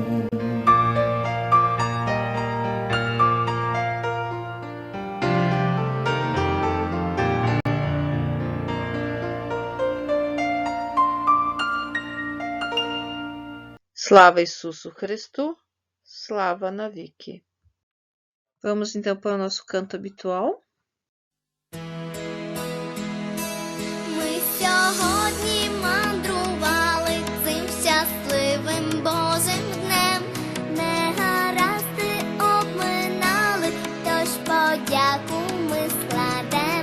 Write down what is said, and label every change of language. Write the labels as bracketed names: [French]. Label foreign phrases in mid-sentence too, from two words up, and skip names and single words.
[Ukrainian] Слава Ісусу Христу, Слава навіки. [Portuguese] Vamos então para o nosso canto habitual. [Ukrainian] Ми сьогодні мандрували цим щасливим Божим днем. Негаразди обминали, тож подяку ми складем.